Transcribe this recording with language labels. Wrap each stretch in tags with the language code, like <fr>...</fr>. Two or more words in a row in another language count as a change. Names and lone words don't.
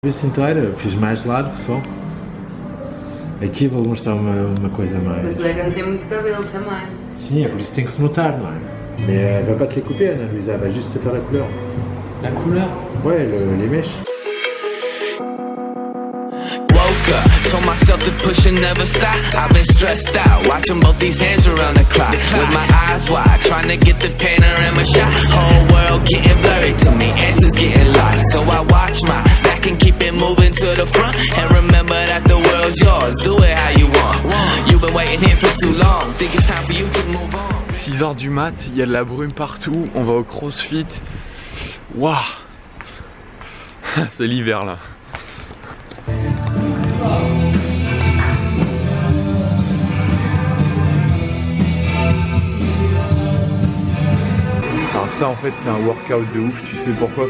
<pt>Isso inteira, fiz mais largo só. Aqui vou mostrar uma coisa mais. Mas o Egan tem muito cabelo também. Sim, é por isso que tem que se notar, não é?</pt> <fr>Mais elle va pas te les couper, Anna Luisa, elle va juste te faire la couleur. La couleur? Ouais, les mèches.</fr> <en>Woke up, told myself to push and never stop. I've been stressed out, watching both these hands around the clock. With my eyes wide, trying to get the panorama shot. Whole world getting blurry to me, answers getting lost. So I watch my back and keep it moving to the front. And remember that the world's yours, do it how you want. You've been waiting here for too long, think it's time for you to move on.</en> <fr>6 h du mat, il y a de la brume partout, on va au CrossFit. Waouh. C'est l'hiver là. Alors ça en fait c'est un workout de ouf, tu sais pourquoi?</fr>